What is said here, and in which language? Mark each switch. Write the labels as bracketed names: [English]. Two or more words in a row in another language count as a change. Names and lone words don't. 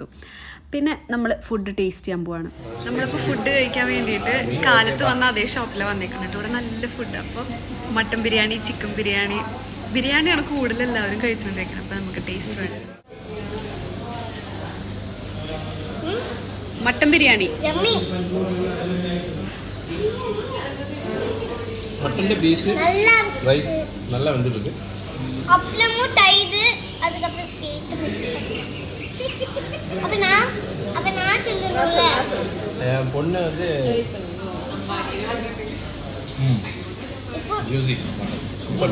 [Malayalam] പിന്നെ നമ്മൾ [English] food taste [Malayalam] ചെയ്യാൻ പോവാണ്. നമ്മളിപ്പോൾ ഫുഡ് കഴിക്കാൻ വേണ്ടിയിട്ട് കാലത്ത് വന്ന അതേ ഷോപ്പിലാണ് വന്നേക്കുന്നത്. ഇവിടെ നല്ല ഫുഡ്. അപ്പോൾ മട്ടൻ ബിരിയാണി, ചിക്കൻ ബിരിയാണിയാണ് കൂടുതൽ എല്ലാവരും കഴിച്ചുകൊണ്ടിരിക്കുന്നത്. അപ്പോൾ നമുക്ക് ടേസ്റ്റ് വേണം. മട്ടൻ ബിരിയാണി [Tamil] மட்டன்ல [English] piece rice [Tamil] நல்லா வந்துருக்கு. அப்பளமும் தயிர் அதுக்கப்புறம் சேர்த்து மிக்ஸ் பண்ணி அப்ப நான் சொல்லணும்ல, என் பொண்ணு வந்து [English] juicy super